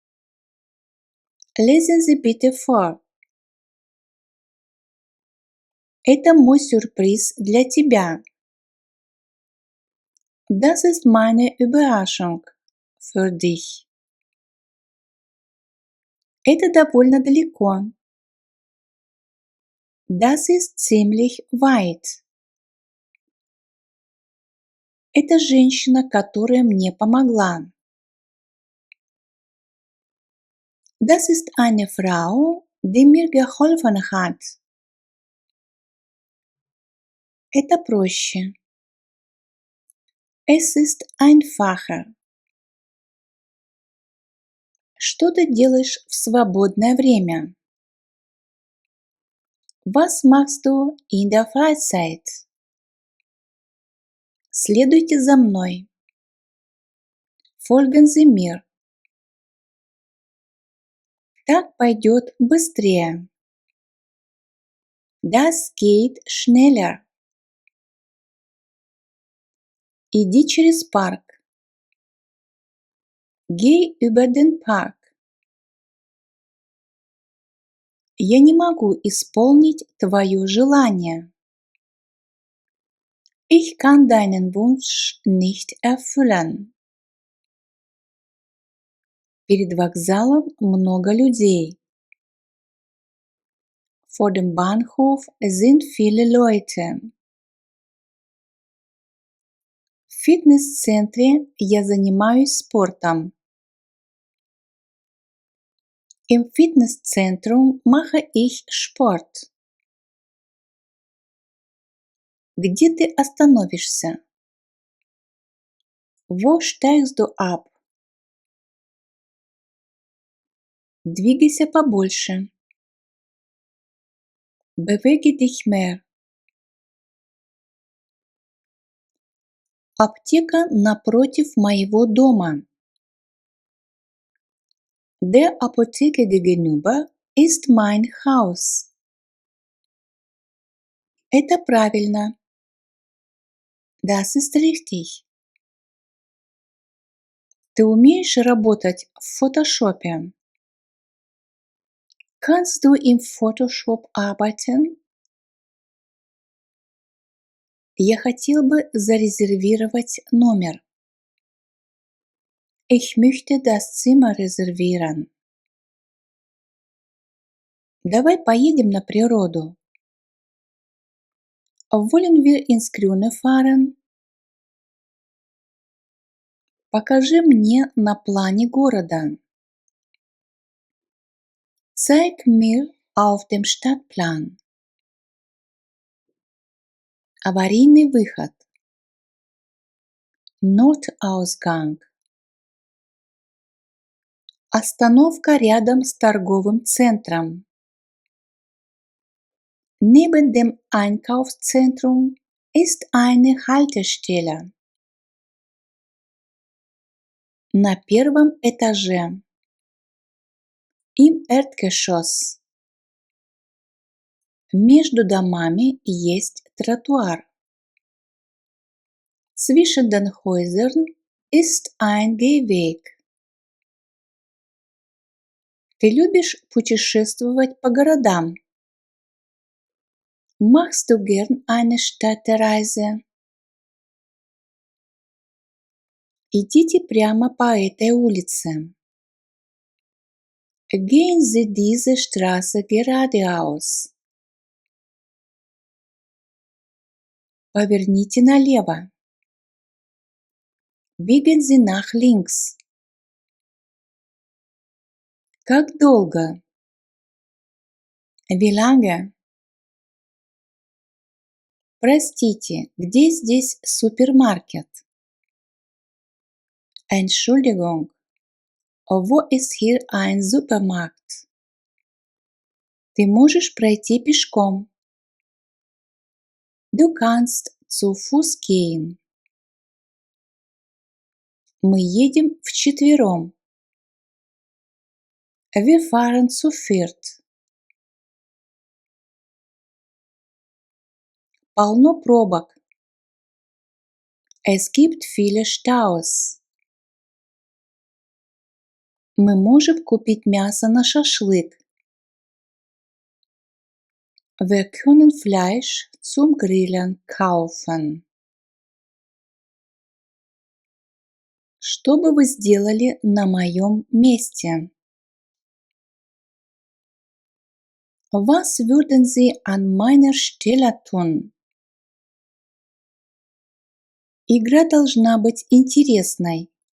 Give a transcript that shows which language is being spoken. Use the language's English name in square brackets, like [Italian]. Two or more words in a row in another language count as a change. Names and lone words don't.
[German] Lesen Sie bitte vor. [Russian] Это мой сюрприз для тебя. [German] Das ist meine Überraschung für dich. [Russian] Это довольно далеко. [German] Das ist ziemlich weit. [Russian] Это женщина, которая мне помогла. [German] Das ist eine Frau, die mir geholfen hat. [Russian] Это проще. [German] Es ist einfacher. [Russian] Что ты делаешь в свободное время? [German] Was machst du in der Freizeit? [Russian] Следуйте за мной. [German] Folgen Sie mir. [Russian] Так пойдет быстрее. [German] Das geht schneller. [Russian] Иди через парк. [German] Geh über den Park. [Russian] Я не могу исполнить твое желание. [German] Ich kann deinen Wunsch nicht erfüllen. [Russian] Перед вокзалом много людей. [German] Vor dem Bahnhof sind viele Leute. [Russian] В фитнес-центре я занимаюсь спортом. [German] Im Fitnesszentrum mache ich Sport. [Russian] Где ты остановишься? [German] Wo steigst du ab? [Russian] Двигайся побольше. [German] Bewege dich mehr. [Russian] Аптека напротив моего дома. [German] Der Apotheke gegenüber ist mein Haus. [Russian] Это правильно. [German] Das ist richtig. [Russian] Ты умеешь работать в фотошопе? [German] Kannst du im Photoshop arbeiten? [Russian] Я хотел бы зарезервировать номер. [German] Ich möchte das Zimmer reservieren. [Russian] Давай поедем на природу. [German] Wollen wir ins Grüne fahren? [Russian] Покажи мне на плане города. [German] Zeig mir auf dem Stadtplan. [Russian] Аварийный выход. [German] Notausgang. [Russian] Остановка рядом с торговым центром. [German] Neben dem Einkaufszentrum ist eine Haltestelle. [Russian] На первом этаже. [German] Im Erdgeschoss. [Russian] Между домами есть тротуар. [German] Zwischen den Häusern ist ein Gehweg. [Russian] Ты любишь путешествовать по городам? [German] Machst du gern eine Städtereise? [Russian] Идите прямо по этой улице. [German] Gehen Sie diese Straße geradeaus. [Russian] Поверните налево. [German] Biegen Sie nach links. [Russian] Как долго? [German] Wie lange? [Russian] Простите, где здесь супермаркет? [German] Entschuldigung, wo ist hier ein Supermarkt? [Russian] Ты можешь пройти пешком. [German] Du kannst zu Fuß gehen. [Russian] Мы едем вчетвером. [German] Wir fahren zu viert. [Russian] Полно пробок. [German] Es gibt viele Staus. [Russian] Мы можем купить мясо на шашлык. [German] Wir können Fleisch zum Grillen kaufen. [Russian] Что бы вы сделали на моем месте? [German] Was würden Sie an meiner Stelle tun? [Russian] Игра должна быть интересной.